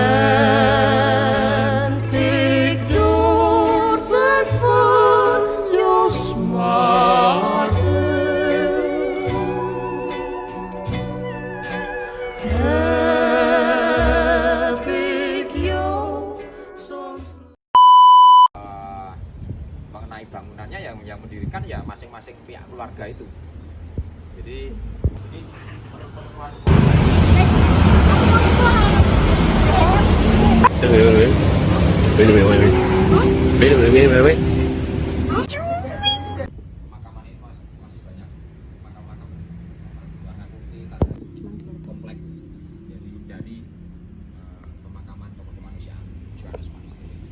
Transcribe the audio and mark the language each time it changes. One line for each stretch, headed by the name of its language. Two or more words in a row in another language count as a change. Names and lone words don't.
Dutch: Ben ik doorzet van je smarten? Heb ik jou soms
Indonesian: Mengenai bangunannya yang mendirikan ya masing-masing pihak keluarga itu. Jadi pemakaman ini masih banyak makam-makam warna putih, komplek dari pemakaman tokoh kemanusiaan Johannes van der Stur.